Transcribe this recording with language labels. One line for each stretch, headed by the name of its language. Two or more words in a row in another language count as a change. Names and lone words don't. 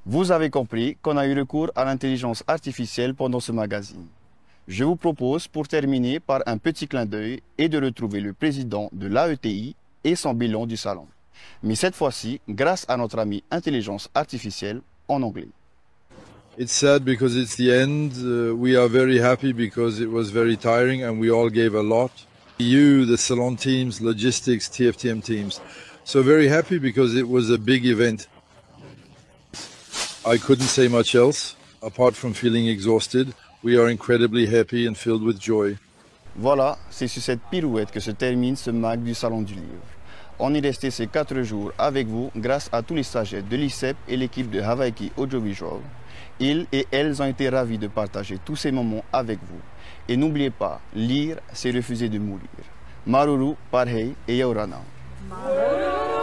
French: Vous avez compris qu'on a eu recours à l'intelligence artificielle pendant ce magazine. Je vous propose pour terminer par un petit clin d'œil et de retrouver le président de l'AETI et son bilan du salon. Mais cette fois-ci, grâce à notre ami intelligence artificielle en anglais.
English: It's sad because it's the end. We are very happy because it was very tiring and we all gave a lot. You, the salon teams, logistics, TFTM teams. So very happy because it was a big event. I couldn't say much else apart from feeling exhausted. We are incredibly happy and filled with joy.
French: Voilà, c'est sur cette pirouette que se termine ce mag du Salon du Livre. On est resté ces 4 jours avec vous grâce à tous les stagiaires de l'ICEP et l'équipe de Hawaii Audiovisual. Ils et elles ont été ravis de partager tous ces moments avec vous. Et n'oubliez pas, lire, c'est refuser de mourir.
Tahitian: Maruru, Parhei et Yaurana. Maruru.